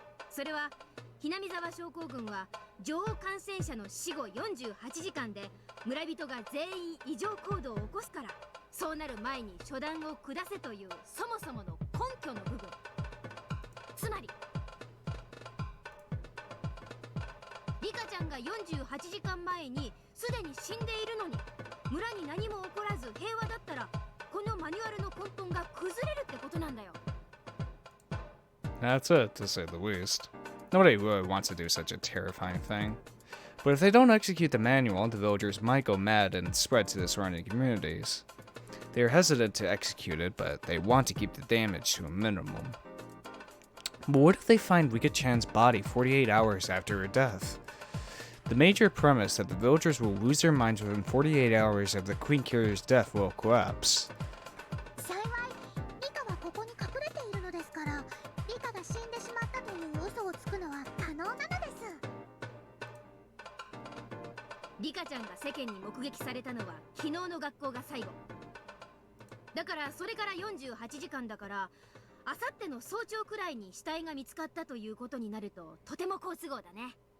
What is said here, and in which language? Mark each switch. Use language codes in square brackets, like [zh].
[ja] それはひなみ沢症候群は女王感染者の死後48時間で村人が全員異常行動を起こすから、そうなる前に初段を下せというそもそもの根拠の部分。つまりリカちゃんが48時間前にすでに死んでいるのに、村に何も起こらず平和だったら、このマニュアルの根本が崩れるってことなんだよ。 [en] That's it, to say the least. Nobody really wants to do such a terrifying thing. But if they don't execute the manual, the villagers might go mad and spread to the surrounding communities. They are hesitant to execute it, but they want to keep the damage to a minimum. But what if they find Rika-chan's body 48 hours after her death? The major premise that the villagers will lose their minds within 48 hours of the Queen Killer's death will collapse. [ja] 幸いリカはここに隠れているのですから、リカが死んでしまったという嘘をつくのは可能なのです。リカちゃんが世間に目撃されたのは昨日の学校が最後だから、それから48時間だから、あさっての早朝くらいに死体が見つかったということになるととても好都合だね。